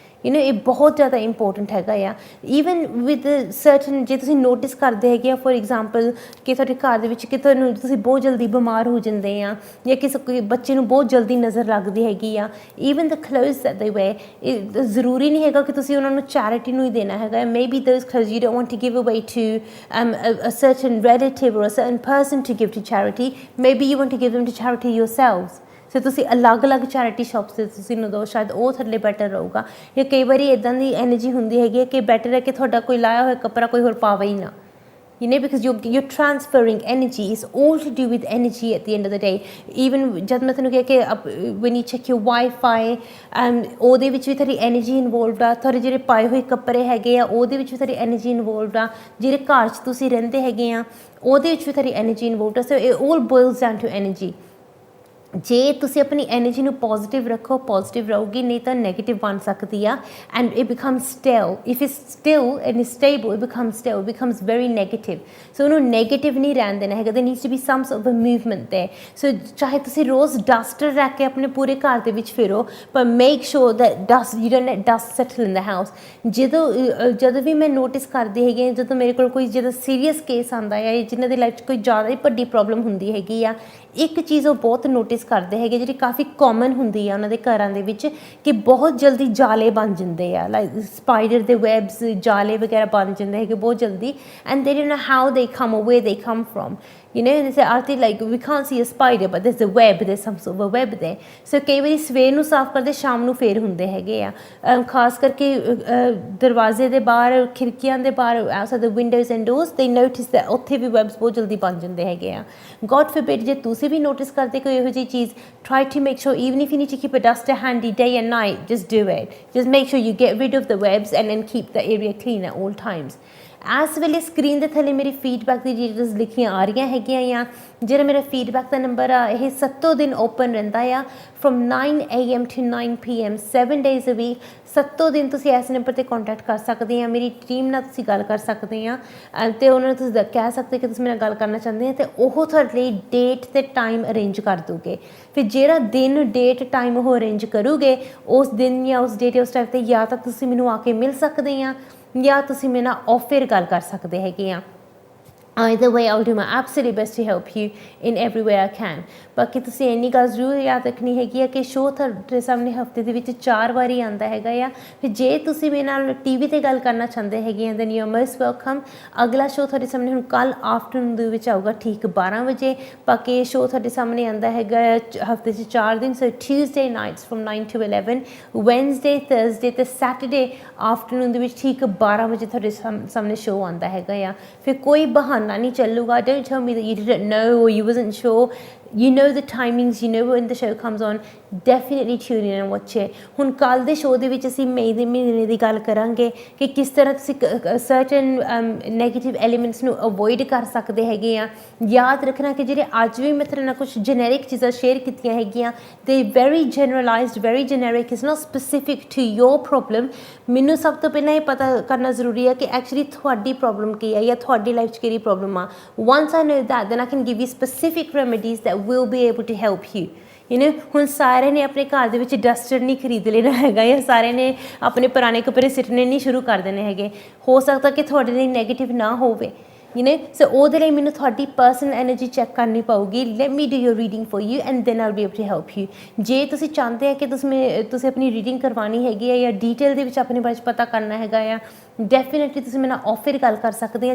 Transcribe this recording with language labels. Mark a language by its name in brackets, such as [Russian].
[Punjabi] ਇਹ ਬਹੁਤ ਜ਼ਿਆਦਾ ਇੰਪੋਰਟੈਂਟ ਹੈਗਾ ਆ। ਈਵਨ ਵਿਦ ਸਰਟਨ, ਜੇ ਤੁਸੀਂ ਨੋਟਿਸ ਕਰਦੇ ਹੈਗੇ ਆ [English] for example [Punjabi] ਕਿ ਤੁਹਾਡੇ ਘਰ ਦੇ ਵਿੱਚ ਕਿ ਤੁਸੀਂ ਬਹੁਤ ਜਲਦੀ ਬਿਮਾਰ ਹੋ ਜਾਂਦੇ ਆ, ਜਾਂ ਕੋਈ ਬੱਚੇ ਨੂੰ ਬਹੁਤ ਜਲਦੀ ਨਜ਼ਰ ਲੱਗਦੀ ਹੈਗੀ ਆ, [English] even the clothes that they wear, [Punjabi] ਜ਼ਰੂਰੀ ਨਹੀਂ ਹੈਗਾ ਕਿ ਤੁਸੀਂ ਉਹਨਾਂ ਨੂੰ ਚੈਰਿਟੀ ਨੂੰ ਹੀ ਦੇਣਾ ਹੈਗਾ। [English] Maybe those clothes you don't want to give away to a certain relative or a certain person to give to charity. Maybe you want to give them to charity yourselves. [Punjabi] ਸੋ ਤੁਸੀਂ ਅਲੱਗ-ਅਲੱਗ charity shops 'ਤੇ ਤੁਸੀਂ ਨੂੰ ਦਿਓ, ਸ਼ਾਇਦ ਉਹ ਥੱਲੇ ਬੈਟਰ ਰਹੂਗਾ। ਜਾਂ ਕਈ ਵਾਰੀ ਇੱਦਾਂ ਦੀ ਐਨਰਜੀ ਹੁੰਦੀ ਹੈਗੀ ਹੈ ਕਿ ਬੈਟਰ ਹੈ ਕਿ ਤੁਹਾਡਾ ਕੋਈ ਲਾਇਆ ਹੋਇਆ ਕੱਪੜਾ ਕੋਈ ਹੋਰ ਪਾਵੇ ਹੀ ਨਾ। [English] because you're transferring energy. It's all to do with energy at the end of the day. [Punjabi] Even ਜਦ ਮੈਂ ਤੁਹਾਨੂੰ ਕਿਹਾ ਕਿ [English] when you check your Wi-Fi, [Punjabi] ਉਹਦੇ ਵਿੱਚ ਵੀ ਤੁਹਾਡੀ ਐਨਰਜੀ ਇਨਵੋਲਵਡ ਆ। ਤੁਹਾਡੇ ਜਿਹੜੇ ਪਾਏ ਹੋਏ ਕੱਪੜੇ ਹੈਗੇ ਆ ਉਹਦੇ ਵਿੱਚ ਵੀ ਤੁਹਾਡੀ ਐਨਰਜੀ ਇਨਵੋਲਵਡ ਆ। ਜਿਹੜੇ ਘਰ 'ਚ ਤੁਸੀਂ ਰਹਿੰਦੇ ਹੈਗੇ ਆ ਉਹਦੇ ਵਿੱਚ ਵੀ ਤੁਹਾਡੀ ਐਨਰਜੀ ਇਨਵੋਲਵਡ ਆ। ਸੋ [English] it all boils down to energy. [Punjabi] ਜੇ ਤੁਸੀਂ ਆਪਣੀ ਐਨਰਜੀ ਨੂੰ ਪੋਜ਼ੀਟਿਵ ਰੱਖੋ, ਪੋਜ਼ੀਟਿਵ ਰਹੂਗੀ, ਨਹੀਂ ਤਾਂ ਨੈਗੇਟਿਵ ਬਣ ਸਕਦੀ ਆ। [English] And it becomes stale. If it's still and stable, it becomes stale, it becomes very negative. [Punjabi] ਸੋ ਉਹਨੂੰ ਨੈਗੇਟਿਵ ਨਹੀਂ ਰਹਿਣ ਦੇਣਾ ਹੈਗਾ। [English] There needs to be some sort of movement there. [Punjabi] ਸੋ ਚਾਹੇ ਤੁਸੀਂ ਰੋਜ਼ ਡਸਟਰ ਰੱਖ ਕੇ ਆਪਣੇ ਪੂਰੇ ਘਰ ਦੇ ਵਿੱਚ ਫਿਰੋ, ਪਰ [English] Make sure that you don't let dust settle in the house. [Punjabi] ਜਦੋਂ ਵੀ ਮੈਂ ਨੋਟਿਸ ਕਰਦੀ ਹੈਗੀ, ਜਦੋਂ ਮੇਰੇ ਕੋਲ ਕੋਈ ਜਦੋਂ ਸੀਰੀਅਸ ਕੇਸ ਆਉਂਦਾ ਹੈ, ਜਿਨ੍ਹਾਂ ਦੀ ਲਾਈਫ 'ਚ ਕੋਈ ਜ਼ਿਆਦਾ ਹੀ ਵੱਡੀ ਪ੍ਰੋਬਲਮ ਹੁੰਦੀ ਹੈਗੀ ਆ, ਇੱਕ ਚੀਜ਼ ਉਹ ਬਹੁਤ ਨੋਟਿਸ ਕਰਦੇ ਹੈਗੇ ਜਿਹੜੀ ਕਾਫੀ ਕਾਮਨ ਹੁੰਦੀ ਆ ਉਹਨਾਂ ਦੇ ਘਰਾਂ ਦੇ ਵਿੱਚ, ਕਿ ਬਹੁਤ ਜਲਦੀ ਜਾਲੇ ਬਣ ਜਾਂਦੇ ਆ, ਲਾਈਕ ਸਪਾਈਡਰ ਦੇ ਵੈਬਸ, ਜਾਲੇ ਵਗੈਰਾ ਬਣ ਜਾਂਦੇ ਹੈਗੇ ਬਹੁਤ ਜਲਦੀ। [English] And they don't know how they come away they come from. they say, Arti, like we can't see a spider but there's a web, there's some sort of a web there. [Punjabi] So ਕਈ ਵਾਰੀ ਸਵੇਰ ਨੂੰ ਸਾਫ਼ ਕਰਦੇ ਸ਼ਾਮ ਨੂੰ ਫੇਰ ਹੁੰਦੇ ਹੈਗੇ ਆ। ਖਾਸ ਕਰਕੇ ਦਰਵਾਜ਼ੇ ਦੇ ਬਾਹਰ, ਖਿੜਕੀਆਂ ਦੇ ਬਾਹਰ, [English] outside the windows and doors, they notice that [Punjabi] ਉੱਥੇ ਵੀ ਵੈਬਸ ਬਹੁਤ ਜਲਦੀ ਬਣ ਜਾਂਦੇ ਹੈਗੇ ਆ। [English] God forbid [Punjabi] ਜੇ ਤੁਸੀਂ ਵੀ ਨੋਟਿਸ ਕਰਦੇ ਕੋਈ ਇਹੋ ਜਿਹੀ ਚੀਜ਼, [English] try to make sure, even if you need to keep a duster handy day and night, just do it. Just make sure you get rid of the webs and then keep the area clean at all times. [Punjabi] ਇਸ ਵੇਲੇ screen ਦੇ ਥੱਲੇ ਮੇਰੀ feedback ਦੀ details ਲਿਖੀਆਂ ਆ ਰਹੀਆਂ ਹੈਗੀਆਂ ਆ। ਜਿਹੜਾ ਮੇਰਾ ਫੀਡਬੈਕ ਦਾ ਨੰਬਰ ਆ, ਇਹ 7 ਦਿਨ ਓਪਨ ਰਹਿੰਦਾ ਆ, [English] from 9 AM to 9 PM 7 days a week। [Punjabi] 7 ਦਿਨ ਤੁਸੀਂ ਇਸ ਨੰਬਰ 'ਤੇ ਕੰਟੈਕਟ ਕਰ ਸਕਦੇ ਆ। ਮੇਰੀ ਟੀਮ ਨਾਲ ਤੁਸੀਂ ਗੱਲ ਕਰ ਸਕਦੇ ਆ, ਅਤੇ ਉਹਨਾਂ ਨੂੰ ਤੁਸੀਂ ਕਹਿ ਸਕਦੇ ਕਿ ਤੁਸੀਂ ਮੇਰੇ ਨਾਲ ਗੱਲ ਕਰਨਾ ਚਾਹੁੰਦੇ ਆ, ਅਤੇ ਉਹ ਤੁਹਾਡੇ ਲਈ ਡੇਟ ਅਤੇ ਟਾਈਮ ਅਰੇਂਜ ਕਰ ਦੂਗੇ। ਫਿਰ ਜਿਹੜਾ ਦਿਨ, ਡੇਟ, ਟਾਈਮ ਉਹ ਅਰੇਂਜ ਕਰੂਗੇ, ਉਸ ਦਿਨ ਜਾਂ ਉਸ ਡੇਟ, ਉਸ ਟਾਈਮ 'ਤੇ ਜਾਂ ਤਾਂ ਤੁਸੀਂ ਮੈਨੂੰ ਆ ਕੇ ਮਿਲ ਸਕਦੇ ਆ, ਜਾਂ ਤੁਸੀਂ ਮੇਰੇ ਨਾਲ ਆਫਰ ਗੱਲ ਕਰ ਸਕਦੇ ਹੈਗੇ ਆ। [English] Either way, I'll do my absolute best to help you in every way I can. [Punjabi] ਬਾਕੀ ਤੁਸੀਂ ਇੰਨੀ ਗੱਲ ਜ਼ਰੂਰ ਯਾਦ ਰੱਖਣੀ ਹੈਗੀ ਆ ਕਿ ਸ਼ੋਅ ਤੁਹਾਡੇ ਸਾਹਮਣੇ ਹਫਤੇ ਦੇ ਵਿੱਚ 4 ਵਾਰੀ ਆਉਂਦਾ ਹੈਗਾ ਆ। ਫਿਰ ਜੇ ਤੁਸੀਂ ਮੇਰੇ ਨਾਲ TV 'ਤੇ ਗੱਲ ਕਰਨਾ ਚਾਹੁੰਦੇ ਹੈਗੇ ਆ [English] then you are most welcome। [Punjabi] ਅਗਲਾ ਸ਼ੋਅ ਤੁਹਾਡੇ ਸਾਹਮਣੇ ਹੁਣ ਕੱਲ੍ਹ ਆਫਟਰਨੂਨ ਦੇ ਵਿੱਚ ਆਊਗਾ ਠੀਕ 12 ਵਜੇ। ਬਾਕੀ ਇਹ ਸ਼ੋਅ ਤੁਹਾਡੇ ਸਾਹਮਣੇ ਆਉਂਦਾ ਹੈਗਾ ਹਫਤੇ 'ਚ 4 ਦਿਨ, ਸੋ [English] Tuesday nights from 9 to 11, [Punjabi] Wednesday, Thursday ਅਤੇ Saturday ਆਫਟਰਨੂਨ ਦੇ ਵਿੱਚ ਠੀਕ 12 ਵਜੇ ਤੁਹਾਡੇ ਸਾਹਮਣੇ ਸ਼ੋਅ ਆਉਂਦਾ ਹੈਗਾ ਆ। ਫਿਰ ਕੋਈ ਬਹਾਨਾ ਨਹੀਂ ਚੱਲੂਗਾ। [English] Don't tell me that you didn't know or you wasn't sure. You know the timings, you know when the show comes on. Definitely tune in and watch it। [Punjabi] ਹੁਣ ਕੱਲ੍ਹ ਦੇ ਸ਼ੋਅ ਦੇ ਵਿੱਚ ਅਸੀਂ ਮਈ ਦੇ ਮਹੀਨੇ ਦੀ ਗੱਲ ਕਰਾਂਗੇ ਕਿ ਕਿਸ ਤਰ੍ਹਾਂ ਤੁਸੀਂ ਸਰਟਨ ਨੈਗੇਟਿਵ ਐਲੀਮੈਂਟਸ ਨੂੰ ਅਵੋਇਡ ਕਰ ਸਕਦੇ ਹੈਗੇ ਆ। ਯਾਦ ਰੱਖਣਾ ਕਿ ਜਿਹੜੇ ਅੱਜ ਵੀ ਮੈਂ ਤੁਹਾਡੇ ਨਾਲ ਕੁਛ ਜੈਨਰਿਕ ਚੀਜ਼ਾਂ ਸ਼ੇਅਰ ਕੀਤੀਆਂ ਹੈਗੀਆਂ [English] they very generalized, very generic, is not specific to your problem। [Punjabi] ਮੈਨੂੰ ਸਭ ਤੋਂ ਪਹਿਲਾਂ ਇਹ ਪਤਾ ਕਰਨਾ ਜ਼ਰੂਰੀ ਹੈ ਕਿ ਐਕਚੁਅਲੀ ਤੁਹਾਡੀ ਪ੍ਰੋਬਲਮ ਕੀ ਹੈ ਜਾਂ ਤੁਹਾਡੀ ਲਾਈਫ 'ਚ ਕਿਹੜੀ ਪ੍ਰੋਬਲਮ ਆ। [English] once I know that, then I can give you specific remedies that will be able to help you। [Punjabi] ਹੁਣ ਸਾਰਿਆਂ ਨੇ ਆਪਣੇ ਘਰ ਦੇ ਵਿੱਚ ਡਸਟਰ ਨਹੀਂ ਖਰੀਦ ਲੈਣਾ ਹੈਗਾ ਜਾਂ ਸਾਰਿਆਂ ਨੇ ਆਪਣੇ ਪੁਰਾਣੇ ਕੱਪੜੇ ਸਿੱਟਣੇ ਨਹੀਂ ਸ਼ੁਰੂ ਕਰ ਦੇਣੇ ਹੈਗੇ। ਹੋ ਸਕਦਾ ਕਿ ਤੁਹਾਡੇ ਲਈ ਨੈਗੇਟਿਵ ਨਾ ਹੋਵੇ ਸੋ ਉਹਦੇ ਲਈ ਮੈਨੂੰ ਤੁਹਾਡੀ ਪਰਸਨਲ ਐਨਰਜੀ ਚੈੱਕ ਕਰਨੀ ਪਊਗੀ। [English] Let me do your reading for you and then I'll be able to help you. [Punjabi] ਜੇ ਤੁਸੀਂ ਚਾਹੁੰਦੇ ਆ ਕਿ ਤੁਸੀਂ ਆਪਣੀ ਰੀਡਿੰਗ ਕਰਵਾਉਣੀ ਹੈਗੀ ਹੈ ਜਾਂ ਡੀਟੇਲ ਦੇ ਵਿੱਚ ਆਪਣੇ ਬਾਰੇ ਪਤਾ ਕਰਨਾ ਹੈਗਾ ਆ, ਡੈਫੀਨੇਟਲੀ ਤੁਸੀਂ ਮੇਰੇ ਨਾਲ ਆਫਰ ਗੱਲ ਕਰ ਸਕਦੇ ਆ।